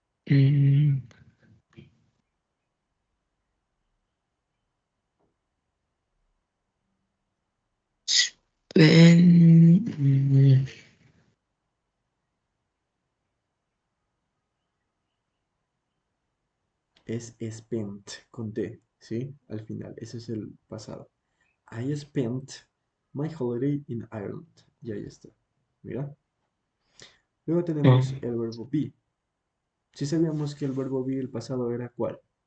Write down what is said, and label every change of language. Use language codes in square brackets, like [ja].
[es] Mm, Ven, Es spent con T, ¿sí? Al final, ese es el pasado. [en] I spent my holiday in Ireland. [es] Y ahí está. Mira. Luego tenemos mm, el verbo be. Si sabíamos que el verbo be, el pasado era ¿cuál?